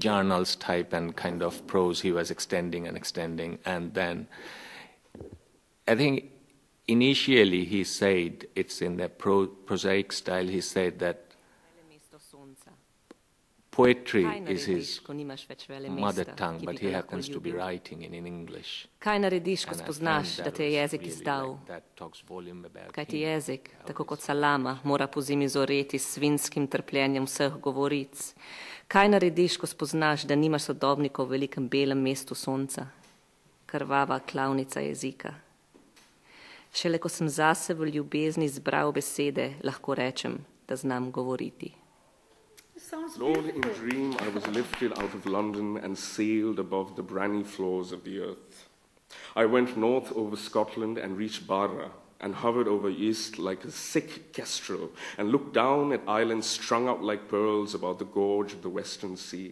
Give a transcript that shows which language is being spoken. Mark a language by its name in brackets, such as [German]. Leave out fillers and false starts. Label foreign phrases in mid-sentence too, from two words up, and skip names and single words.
[English] Journals type and kind of prose he was extending, and then I think initially he said, it's in the prosaic style, he said that poetry is his mother tongue, but he happens to be writing in English. [Slovenian] Kaj narediš, ko spoznaš, da te je jezik izdal? Kaj ti jezik, tako kot salama, mora po zimi zoreti s svinjskim trpljenjem vseh govoric? Kaj narediš, ko spoznaš, da nimaš sodobnikov v velikem belem mestu sonca? Krvava klavnica jezika. Šele ko sem zase v ljubezni zbral besede, lahko rečem, da znam govoriti. [English] Lord, in dream I was lifted out of London and sailed above the briny floors of the earth. I went north over Scotland and reached Barra, and hovered over east like a sick kestrel, and looked down at islands strung out like pearls about the gorge of the western sea.